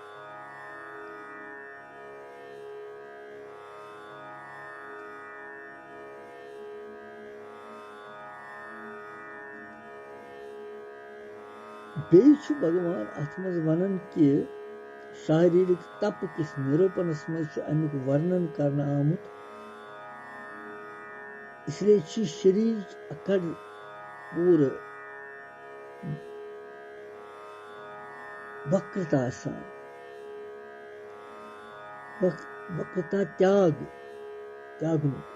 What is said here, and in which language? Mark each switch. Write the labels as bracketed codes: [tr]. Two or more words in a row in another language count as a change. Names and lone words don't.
[ks] बेचु भगवान अथमज वनन कि शारीरिक तप किस निरूपणस मज अमुक वर्णन करना आमुत इसलिए शरीर अकड़ पूरे वक्रता सान वक्रता त्यागनु